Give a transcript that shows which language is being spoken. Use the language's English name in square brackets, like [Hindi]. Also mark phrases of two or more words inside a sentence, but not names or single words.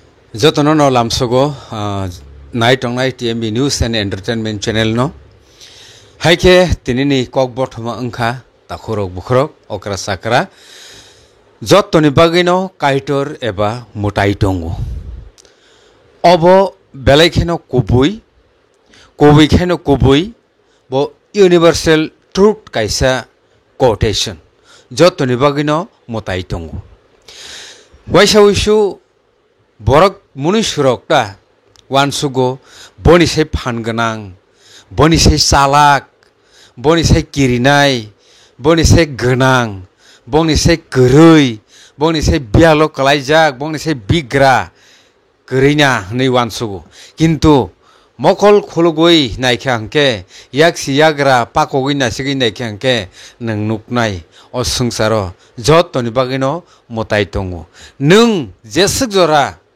[Kok Borok] Jotono no lamsogo [English] night on night [Kok Borok] TMB [English] News and Entertainment Channel [Kok Borok] no. Haike tinini kok botoma engka takurok bukrok okra sakra. Jotoni bagino kaitor eba mutai tongo. Obo belaikeno kubui keno kubui bo [English] universal truth [Kok Borok] kaisa quotation. Jotoni bagino mutai tongo. Waisa wishu borok munusurok ta wansugo boni sai phanganang boni sai salak boni sai kirinai boni sai ganang boni sai gerui boni sai bialo kalaijak boni sai bigra gerina nei wansugo kintu mokol khulugoi naikangke yaksi yagra pakogoi nasigi naikangke nang nuknai o sungsaro jotoni bagino motai tongo nung jesuk jora